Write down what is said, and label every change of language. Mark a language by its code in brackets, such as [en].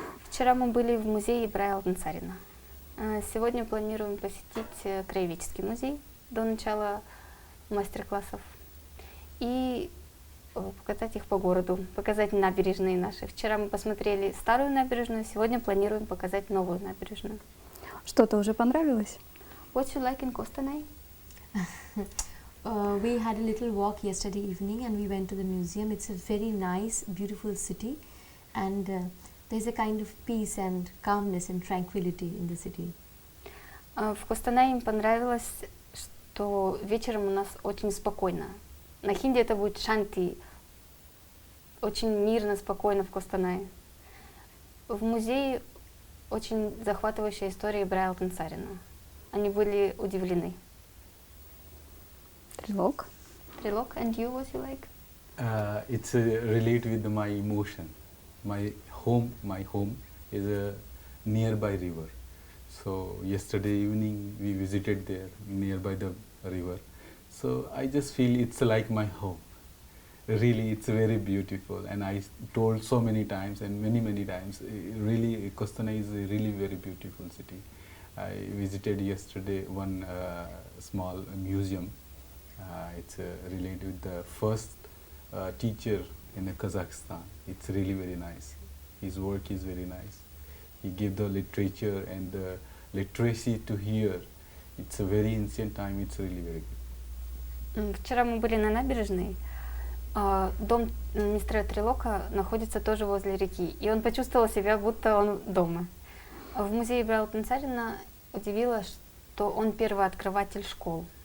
[ru] Вчера мы были в музее Ибрая Алтынсарина. Сегодня планируем посетить Краеведческий музей до начала мастер-классов и покатать их по городу, показать набережные наши. Вчера мы посмотрели старую набережную, сегодня планируем показать новую набережную. Что-то уже понравилось? [en] What you like in Костанай? We had a little walk yesterday evening and we went to the museum. It's a very nice, beautiful city, and there's a kind of peace and calmness and tranquility in the city. [ru] В Костанае им понравилось, что вечером у нас очень спокойно. На хинди это будет шанти. Очень мирно, спокойно в Костанае. В музее очень захватывающая история Ибрая Алтынсарина. Они были удивлены. Трилог. [en] Трилог, and you, what you like? It's relate with my emotion. My home is a nearby river. So yesterday evening we visited there nearby the river. So I just feel it's like my home. Really, it's very beautiful, and I told so many times and many times. Really, Kostanay is a really very beautiful city. I visited yesterday one small museum. It's related with the first teacher in Kazakhstan. It's really very nice. His work is very nice. He gave the literature and the literacy to here. It's a very ancient time. It's really very good. [ru] Вчера мы были на набережной. Дом мистера Трилока находится тоже возле реки, и он почувствовал себя, будто он дома. В музее Ибрая Алтынсарина удивило, что он первый открыватель школ.